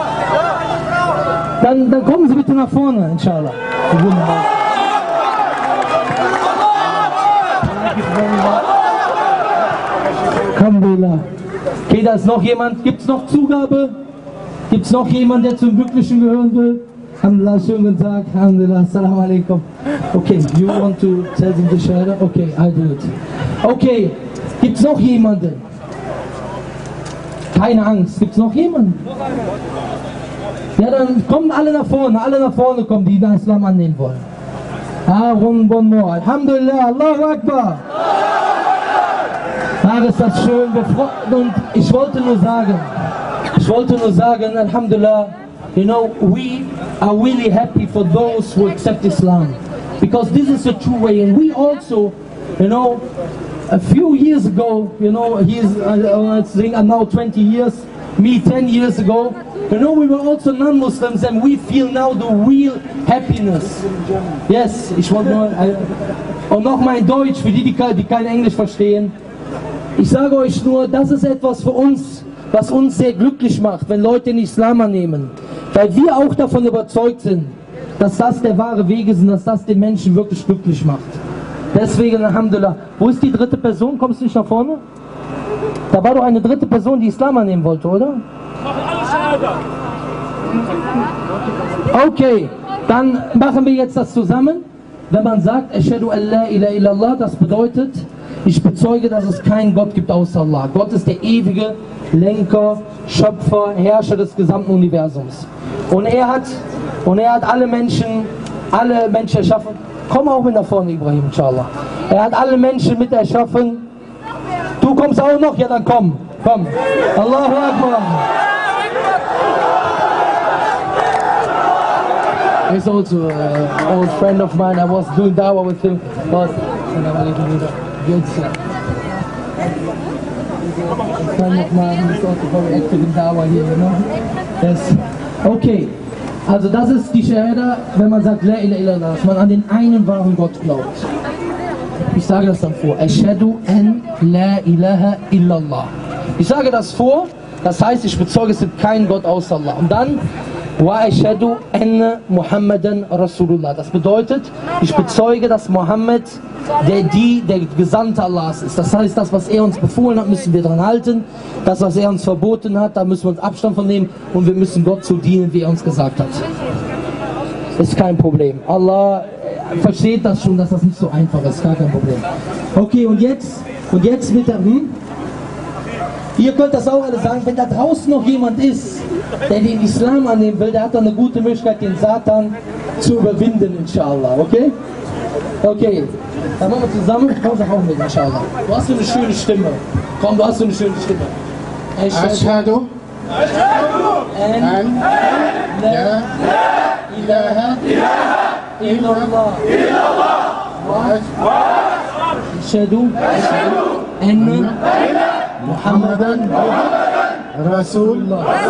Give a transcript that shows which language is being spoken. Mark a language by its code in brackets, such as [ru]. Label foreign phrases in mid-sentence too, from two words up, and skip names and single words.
[de] Dann kommen Sie bitte nach vorne, inshallah. Wunderbar. Alhamdulillah. Okay, da ist noch jemand. Gibt es noch Zugabe? Gibt es noch jemand, der zum Glücklichen gehören will? Alhamdulillah, schönen guten Tag. [ar] الحمد لله، السلام عليكم. [en] Okay, you want to tell them the shahada? Okay, I do it. [de] Okay, gibt es noch jemanden? Keine Angst, gibt es noch jemanden? Ja, dann kommen alle nach vorne kommen, die den Islam annehmen wollen. [en] Ah, one more. [ar] الحمد لله، الله أكبر. [de] Ah, ist das schön. Und ich wollte nur sagen, [en] Alhamdulillah, you know, we are really happy for those who accept Islam. Because this is the true way. And we also, you know, a few years ago, you know, I'm now 20 years, me 10 years ago, you know, we were also non-Muslims and we feel now the real happiness. Yes, [de] ich wollte nur, und nochmal in Deutsch, für die kein Englisch verstehen. Ich sage euch nur, das ist etwas für uns, was uns sehr glücklich macht, wenn Leute den Islam annehmen. Weil wir auch davon überzeugt sind, dass das der wahre Weg ist und dass das den Menschen wirklich glücklich macht. Deswegen, Alhamdulillah. Wo ist die dritte Person? Kommst du nicht nach vorne? Da war doch eine dritte Person, die Islam annehmen wollte, oder? Okay, dann machen wir jetzt das zusammen. Wenn man sagt, [ar] أشهد أن لا إله إلا الله, [de] das bedeutet, ich bezeuge, dass es keinen Gott gibt außer Allah. Gott ist der ewige Lenker, Schöpfer, Herrscher des gesamten Universums. Und er hat alle Menschen erschaffen. Komm auch mit nach vorne, Ibrahim, inshallah. Er hat alle Menschen mit erschaffen. Du kommst auch noch? Ja, dann komm. Komm. [ar] الله أكبر. [en] He's also an old friend of mine. I was doing dawah with him. But good friend of mine is also very active in dawah here, you know? Yes. Okay. [de] Also das ist die Shahada, wenn man sagt [ar] لا إله إلا الله, [de] dass man an den einen wahren Gott glaubt. Ich sage das dann vor. [ar] أشهد أن لا إله إلا الله. [de] Ich sage das vor, das heißt, ich bezeuge, es gibt keinen Gott außer Allah. Und dann [ar] وأشهد أن محمدا رسول الله. [de] Das bedeutet, ich bezeuge, dass Mohammed der Gesandte Allahs ist. Das heißt, das, was er uns befohlen hat, müssen wir dran halten. Das, was er uns verboten hat, da müssen wir uns Abstand von nehmen. Und wir müssen Gott so dienen, wie er uns gesagt hat. Ist kein Problem. Allah versteht das schon, dass das nicht so einfach ist. Gar kein Problem. Okay, und jetzt mit der... Ihr könnt das auch alle sagen, wenn da draußen noch jemand ist, der den Islam annehmen will, der hat dann eine gute Möglichkeit, den Satan zu überwinden, inshallah, okay? Okay, dann machen wir zusammen, komm doch auch mit, inshallah. Du hast so eine schöne Stimme. Komm, du hast so eine schöne Stimme. [ar] أشهد أن لا إله إلا الله. أشهد أن محمدا رسول الله.